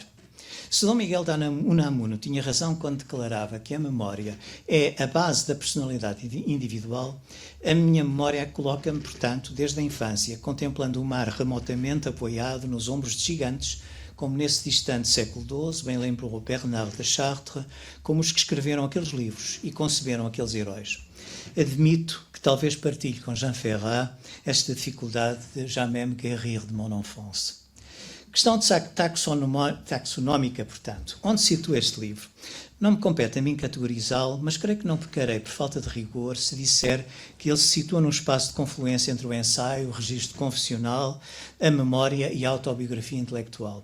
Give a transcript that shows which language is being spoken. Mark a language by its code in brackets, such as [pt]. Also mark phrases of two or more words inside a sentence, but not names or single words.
[pt] Se Dom Miguel de Unamuno tinha razão quando declarava que a memória é a base da personalidade individual, a minha memória coloca-me, portanto, desde a infância, contemplando o mar remotamente apoiado nos ombros de gigantes, como nesse distante século XII, bem lembrou o Bernard de Chartres, como os que escreveram aqueles livros e conceberam aqueles heróis. Admito que talvez partilhe com Jean Ferrat esta dificuldade de [fr] jamais me guérir de mon enfance. [pt] Questão taxonómica, portanto. Onde situo este livro? Não me compete a mim categorizá-lo, mas creio que não pecarei por falta de rigor se disser que ele se situa num espaço de confluência entre o ensaio, o registro confessional, a memória e a autobiografia intelectual.